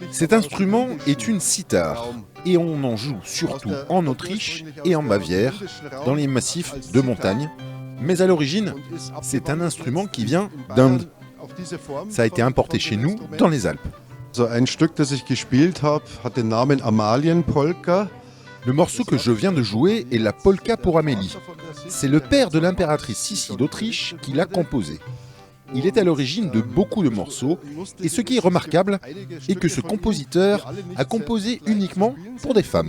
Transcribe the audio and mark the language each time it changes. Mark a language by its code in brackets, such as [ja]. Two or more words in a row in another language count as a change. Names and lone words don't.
[fr] Cet instrument est une cithare et on en joue surtout en Autriche et en Bavière, dans les massifs de montagne. Mais à l'origine, c'est un instrument qui vient d'Inde. Ça a été importé chez nous dans les Alpes. [de] So ein Stück, das ich gespielt habe, hat den Namen Amalienpolka. [fr] Le morceau que je viens de jouer est la polka pour Amélie. C'est le père de l'impératrice Sissi d'Autriche qui l'a composé. Il est à l'origine de beaucoup de morceaux, et ce qui est remarquable est que ce compositeur a composé uniquement pour des femmes.